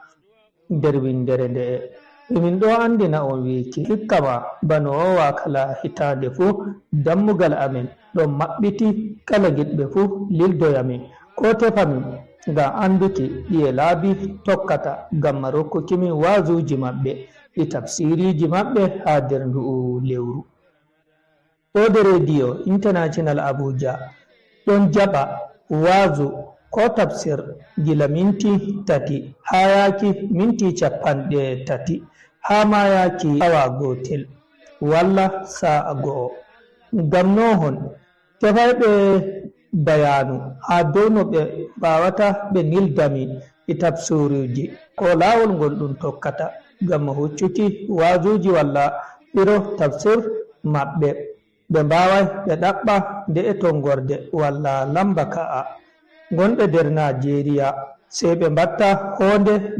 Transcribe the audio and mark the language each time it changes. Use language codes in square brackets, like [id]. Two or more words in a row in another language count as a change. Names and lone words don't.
[ff] nder windere nde'e min ɗo andina on wiki hikkama bano wowa kala hitande fu dammugal amen ɗon maɓɓiti kala giɗɓe fu lildoyamin ko tefamin ngam anduki ɗiye laabi tokkata gam rokkukimin wazuji maɓɓe ɗi tafsiriji maɓɓe ha nder ndu'u lewru kode radio international abuja ɗon jaɓa wazu ko tafsir gila minti 3 ha yaki minti 30 ha ma yaki awa gotel walla sa'a go'o ngam nohon tefayɓe bayanu ha dow no ɓe mbawata ɓe nildami e tafsiruji ko lawol ngol ɗum tokkata gam huccuki wazuji walla ɓiro tafsir maɓɓe ɓe mbawai ɓe ɗaɓɓa nde e tongorde walla lamba ka'a gonɓe nder nigeria sey ɓe mbatta honde